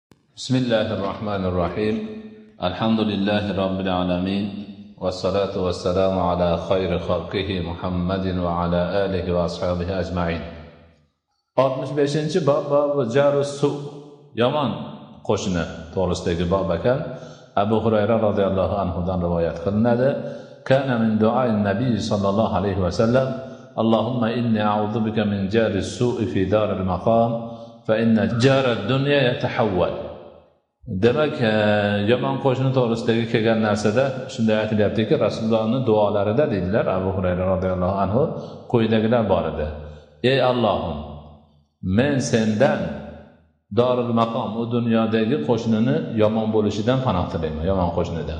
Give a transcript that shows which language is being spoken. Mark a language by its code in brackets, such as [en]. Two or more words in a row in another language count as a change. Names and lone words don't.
[ar] بسم الله الرحمن الرحيم الحمد لله رب العالمين والصلاة والسلام على خير خلقه محمد وعلى آله وأصحابه أجمعين 65. باب جار السوء [uz] yomon qo'shni to'g'risidagi bab ekan. Abu Hurayra radhiyallohu anhudan rivoyat qilinadi. [ar] كان من دعاء النبي صلى الله عليه وسلم اللهم إني أعوذ بك من جار السوء في دار المقام فإن جار الدنيا يتحول. [uz] Demak, yomon qo'shni to'g'risidagi kelgan narsada shunday aytilyaptiki, Rasulullohning duolarida dedilar Abu Hurayra [ar] رضي الله عنه [uz] quyidagilar bor edi. Ey Allohim, men sendan dorul maqom, u dunyodagi qo'shnini yomon bo'lishidan panoh tilayman, yomon qo'shnidan.